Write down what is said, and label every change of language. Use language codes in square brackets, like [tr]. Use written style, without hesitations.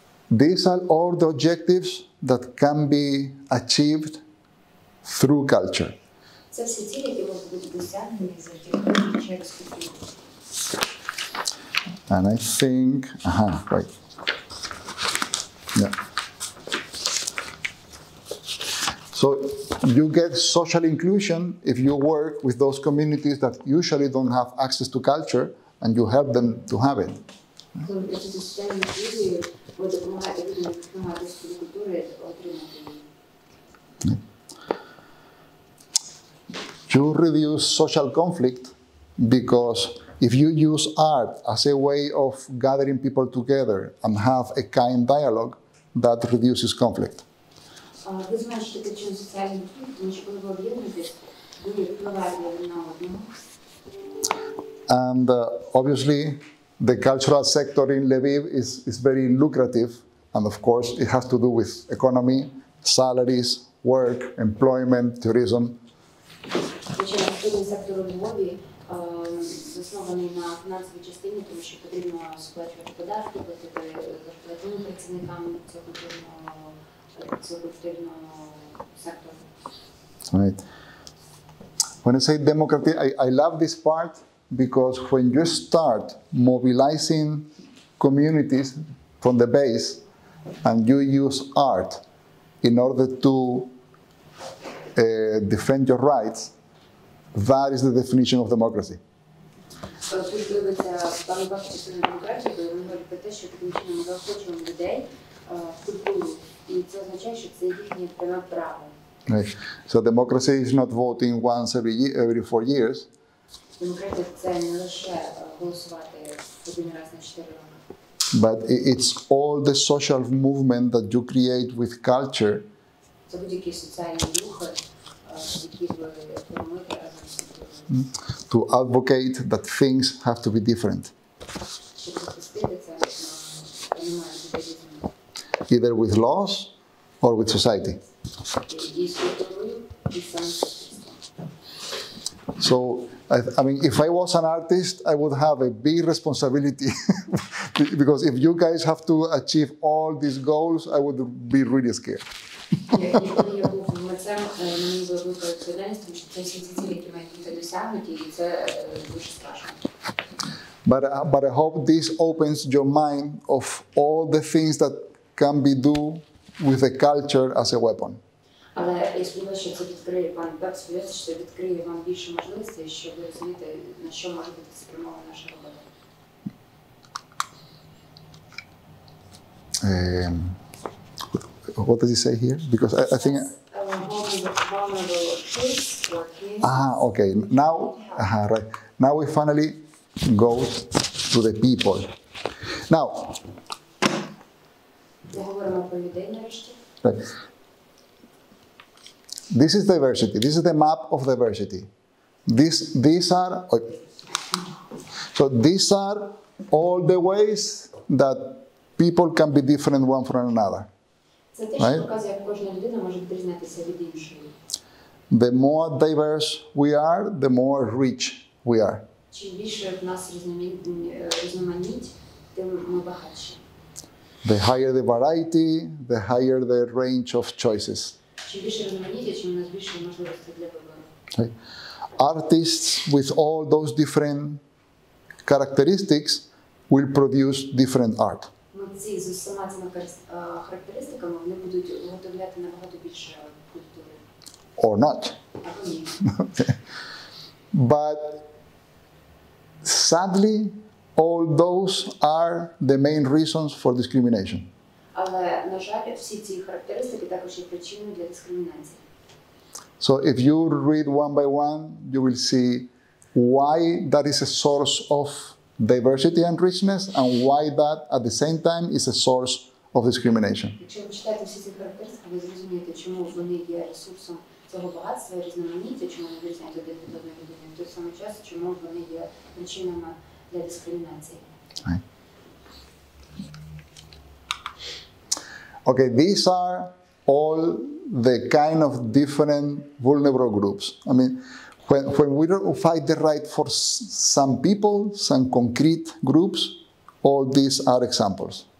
[en] These are all the objectives that can be achieved through culture. [uk] Це всі цілі, які можуть бути досягнені завдяки через культуру. [en] And I think, right. Yeah. So you get social inclusion if you work with those communities that usually don't have access to culture and you help them to have it. [uk] Коли ви працюєте з соціальною інклюзією, ви допомагаєте людям, які не мають доступу до культури, отримати її. [en] You reduce social conflict because if you use art as a way of gathering people together and have a kind dialogue, that reduces conflict. [uk] Ви зменшите причину соціальних конфліктів, тому що коли ви об'єднуєтесь, ви впливаєте один на одного. [en] And obviously, the cultural sector in Lviv is very lucrative. And of course, it has to do with economy, salaries, work, employment, tourism. [uk] Звичайно, культурний сектор у Львові заснований на фінансовій частині, тому що потрібно сплачувати податки, платити зарплату працівникам цього культурного сектору. [en] Right. When I say democratic, I love this part because when you start mobilizing communities from the base and you use art in order to defend your rights, that is the definition of democracy. [uk] Тут робиться планова частина демократії, бо вони говорять про те, що таким чином ми заохочуємо людей в культуру, і це означає, що це їхнє пряме право. [en] Right. So democracy is not voting once every 4 years. [uk] Демократія – це не лише голосувати один раз на 4 роки. [en] But it's all the social movement that you create with culture [uk] Це будь-які соціальні рухи, які ви формуєте разом з культурою. [en] to advocate that things have to be different, [uk] Щоб захистити це, немає дебілізму. [en] either with laws or with society. [uk] І з культурою, і з самим суспільством. [en] So, I mean, if I was an artist, I would have a big responsibility because if you guys have to achieve all these goals, I would be really scared. [uk] Коли я був митцем, мені було велика відповідальність, тому що це всі ці цілі, які мають бути досягнуті, і це дуже страшно. [en] But I hope this opens your mind of all the things that can be do with the culture as a weapon. [uk] Але я сподіваюся, що це відкриє вам, так сподіваюся, що це відкриє вам більше можливостей, щоб ви розумієте, на що може бути спрямована наша робота. [en] What does it say here? Because I think. Vulnerable kids or kids. Okay. Now, right. Now we finally go to the people. Now, [uk] Ми говоримо про людей нарешті. [en] right. This is diversity. This is the map of diversity. These are all the ways that people can be different one from another. [uk] Це те, що показує, як кожна людина може відрізнятися від іншої. [en] The more diverse we are, the more rich we are. [uk] Чим більше в нас різноманіть, тим ми багатші. [en] The higher the variety, the higher the range of choices. [uk] Чим більше різноманіття, чим у нас більше можливостей для вибору. [en] Right? Artists with all those different characteristics will produce different art. [uk] Митці з усіма цими характеристиками, вони будуть виготовляти набагато більше культури. [en] Or not. [uk] Або ні. [en] But sadly, all those are the main reasons for discrimination. [uk] Але, на жаль, всі ці характеристики також є причиною для дискримінації. [en] So if you read one by one, you will see why that is a source of diversity and richness and why that at the same time is a source of discrimination. [uk] Якщо ви читаєте всі ці характеристики, ви зрозумієте, чому вони є ресурсом цього багатства, різноманіття, чому вони відрізняють один від одної людини, в той самий час, чому вони є причинами для дискримінації. [en] Right. Okay, these are all the kind of different vulnerable groups. I mean, when we don't fight the right for some people, some concrete groups, all these are examples.